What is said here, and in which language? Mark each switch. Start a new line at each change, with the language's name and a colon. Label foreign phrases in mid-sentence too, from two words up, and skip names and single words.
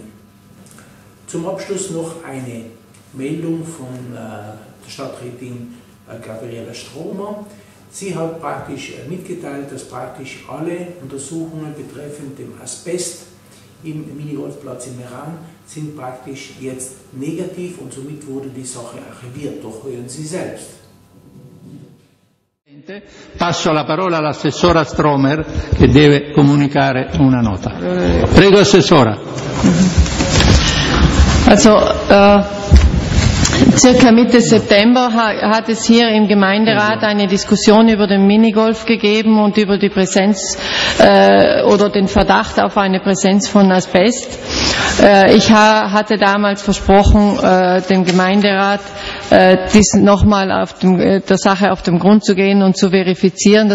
German: Zum Abschluss noch eine Meldung von der Stadträtin Gabriela Stromer. Sie hat praktisch mitgeteilt, dass praktisch alle Untersuchungen betreffend dem Asbest im Minigolfplatz in Meran sind praktisch jetzt negativ und somit wurde die Sache archiviert. Doch hören Sie selbst.
Italian: Passo la parola all'assessora Stromer che deve comunicare una nota. Prego, Assessora.
German: Also, circa Mitte September hat es hier im Gemeinderat eine Diskussion über den Minigolf gegeben und über die Präsenz oder den Verdacht auf eine Präsenz von Asbest. Ich hatte damals versprochen, dem Gemeinderat nochmal der Sache auf den Grund zu gehen und zu verifizieren.